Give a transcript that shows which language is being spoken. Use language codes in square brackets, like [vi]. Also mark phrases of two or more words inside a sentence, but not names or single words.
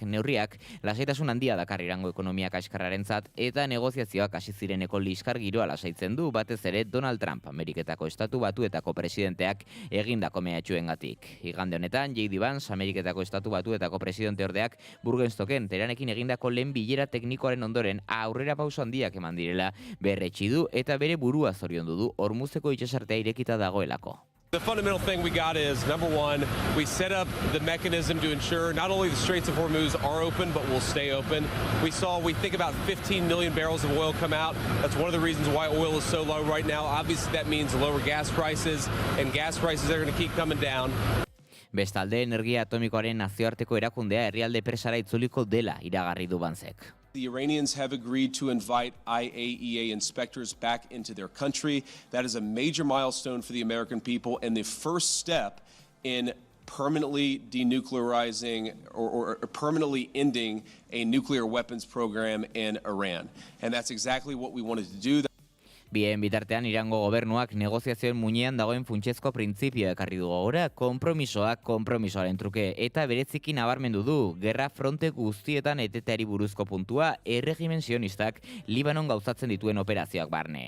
[eu] Neurriak lasaitasun handia dakar Irango ekonomia kaskarrarentzat eta negoziazioak hasi zireneko liskar giroa lasaitzen du, batez ere Donald Trump, Ameriketako Estatu Batuetako presidenteak egindako mehatxuengatik. Igande honetan, J.D. Vance, Ameriketako Estatu Batuetako presidente ordeak Burgenstoken Teheranekin egindako lehen bilera teknikoaren ondoren aurrera pauso handiak eman direla berretsi du eta bere burua zoriondu du Hormuzeko itsasartea irekita dagoelako. [en] The fundamental thing we got is, number one, we set up the mechanism to ensure not only the Straits of Hormuz are open, but will stay open. We think about 15 million barrels of oil come out. That's one of the reasons why oil is so low right now. Obviously, that means lower gas prices, and gas prices are going to keep coming down. [eu] Bestalde, energia atomikoaren nazioarteko erakundea herrialde presara itzuliko dela iragarri du Vancek. [en] The Iranians have agreed to invite IAEA inspectors back into their country. That is a major milestone for the American people and the first step in permanently denuclearizing or permanently ending a nuclear weapons program in Iran. And that's exactly what we wanted to do. [eu] Bien bitartean Irango gobernuak negoziazioen muinean dagoen funtsezko printzipioa ekarri du gogora, konpromisoaren truke eta bereziki nabarmendu du gerra fronte guztietan eteteari buruzko puntua erregimen sionistak Libanon gauzatzen dituen operazioak barne.